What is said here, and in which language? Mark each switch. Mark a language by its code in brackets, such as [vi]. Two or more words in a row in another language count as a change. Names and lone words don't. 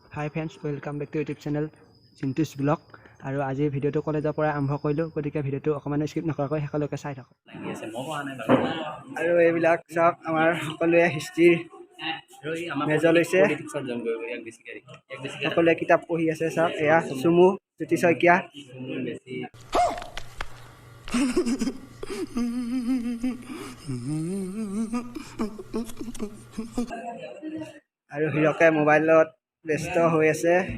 [en] Hi friends, welcome back to YouTube channel Chintu's Vlog. [as] আৰু আজি ভিডিওটো কলেজৰ পৰা আৰম্ভ কৰিলো গতিকে ভিডিওটো অকমান স্কিপ নকৰাকৈ শেষলৈকে চাই থাকক আৰু এইবিলাক সব আমাৰ সকলোৱে [en] history major [as] লৈছে সকলোৱে কিতাপ পঢ়ি আছে সব এয়া সুমু জ্যোতি শইকীয়া আৰু হিৰকে মোবাইলত ব্যস্ত হৈ আছে